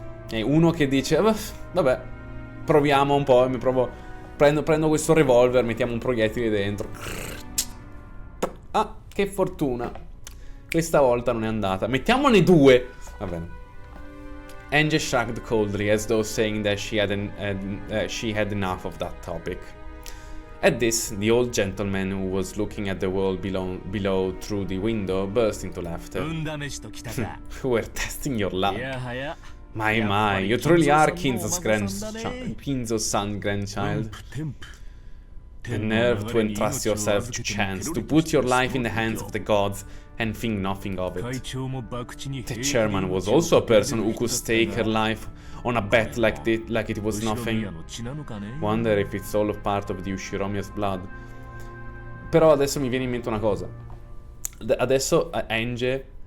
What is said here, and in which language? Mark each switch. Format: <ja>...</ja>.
<it>E uno che dice, vabbè, proviamo un po', prendo questo revolver, mettiamo un proiettile dentro. Ah, che fortuna. Questa volta non è andata. Mettiamone due. Va bene.</it> <en>Ange shrugged coldly, as though saying that she had enough of that topic. At this, the old gentleman who was looking at the world below through the window burst into laughter. We're testing your luck. My, you truly are Kinzo's son grandchild. The nerve to entrust yourself to chance, to put your life in the hands of the gods and think nothing of it. The chairman was also a person who could stake her life on a bet like it was nothing. Wonder if it's all a part of the Ushiromiya's blood.</en> <it>Però adesso mi viene in mente una cosa. Adesso Ange...</it>